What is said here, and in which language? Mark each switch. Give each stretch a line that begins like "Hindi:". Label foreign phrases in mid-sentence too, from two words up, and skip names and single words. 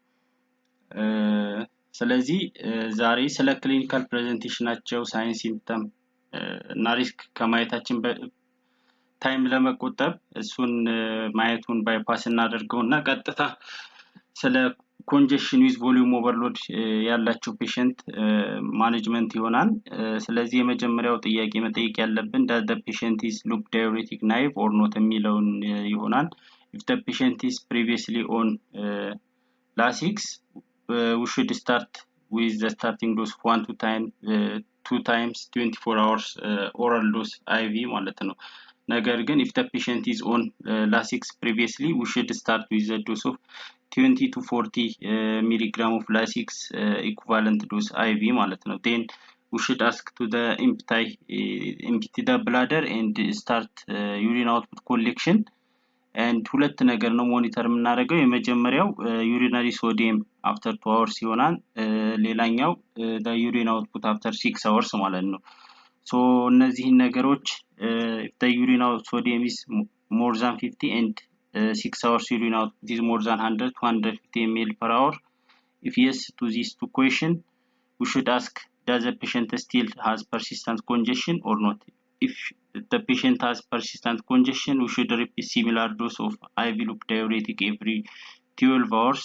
Amharic: ስለዚህ ዛሬ ስለ
English: clinical presentation signs symptom
Amharic: እና ሪስክ ከማየታችን ታይም ለመቆጠብ እሱን ማየቱን ባይፓስ እናደርገውና ቀጥታ ስለ
English: congestion with volume overload
Amharic: ያላቸው
English: patient management
Amharic: ይሆናል። ስለዚህ የመጀመሪያው ጥያቄ መጠየቅ ያለብን
English: does the patient is loop diuretic naive or not
Amharic: የሚለውን ይሆናል.
English: If the patient is previously on Lasix, we should start with the starting dose 2 times 24 hours oral dose IV
Amharic: ማለት ነው. ነገር ግን
English: if the patient is on Lasix previously, we should start with the dose of 20 to 40 milligram of Lasix equivalent dose IV
Amharic: ማለት ነው.
English: Then we should ask to the empty the bladder and start urine output collection. and
Amharic: ሁለት ነገር ነው ሞኒተር የምናደርገው። የመጀመሪያው
English: urinary sodium after 2 hours
Amharic: ይሆናል። ሌላኛው
English: the urine output after 6 hours
Amharic: ማለት ነው።
English: so
Amharic: እነዚህን ነገሮች
English: if the urine sodium is more than 50 and 6 hours urine output is more than 100 to 150 ml per hour, if yes to these two questions, we should ask does the patient still has persistent congestion or not. If the patient has persistent congestion, we should repeat similar dose of IV loop diuretic every 12 hours.